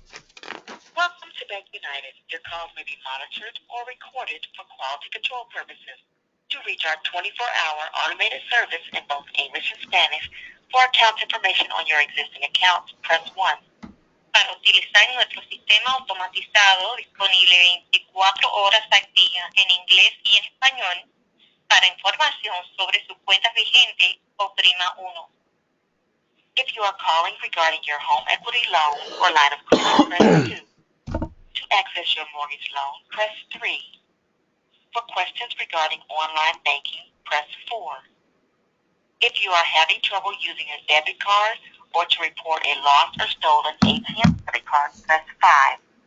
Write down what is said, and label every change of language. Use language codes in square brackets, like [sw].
[en] Welcome to Bank United. Your calls may be monitored or recorded for quality control purposes. To reach our 24-hour automated service in both English and Spanish, for account information on your existing accounts, press 1. [es] Para utilizar nuestro sistema automatizado disponible 24 horas al día en inglés y en español, para información sobre sus cuentas vigentes, oprima 1. [en] If you are calling regarding your home equity loan or line of credit, press 2. To access your mortgage loan, press 3. For questions regarding online banking, press 4. If you are having trouble using a debit card or to report a lost or stolen ATM credit card, press 5.